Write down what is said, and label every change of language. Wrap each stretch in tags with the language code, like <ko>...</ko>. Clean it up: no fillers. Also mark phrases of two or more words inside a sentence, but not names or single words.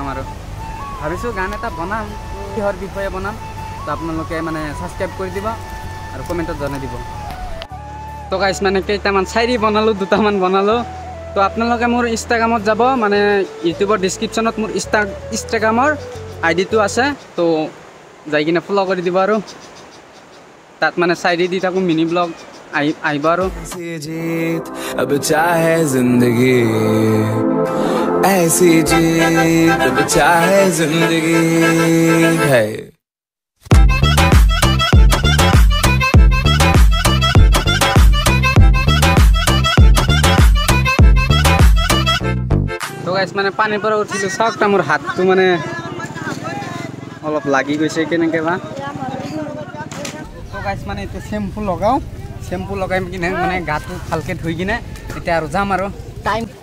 <as>আৰু ভাবিছো গান এটা বনাম কিহৰ বিষয়ে বনাম তো আপোনালোকে মানে সাবস্ক্ৰাইব কৰি দিব আৰু কমেন্টত জনাই দিব তো गाइस মানে কেইটামান চাইৰি বনালো দুটামান বনালো তো আপোনালোকে মোৰ ইনষ্টাগ্ৰামত যাব মানে ইউটিউবৰ ডেসক্ৰিপচনত মোৰ ইনষ্টাগ্ৰামৰ আইডিটো আছে তো যাই কিনে ফলো কৰি দিব আৰু তাত মানে চাইৰি দি থাকো</as> <en>mini vlog</en> <as>আহিবা আৰু</as> <hi>ऐसी जीत अब चाहे जिंदगी ऐसी जीत अब चाहे जिंदगी है</hi> <as>তো গাইছ মানে পানীৰ পৰা উঠিলোঁ চাওক তা মোৰ হাতটো মানে অলপ লাগি গৈছে কেনেকৈ বা তো গাইছ মানে এতিয়া চেম্পু লগাওঁ চেম্পু লগাই কিনে মানে গাটো ভালকৈ ধুই কিনে এতিয়া আৰু যাম আৰু টাইম</as>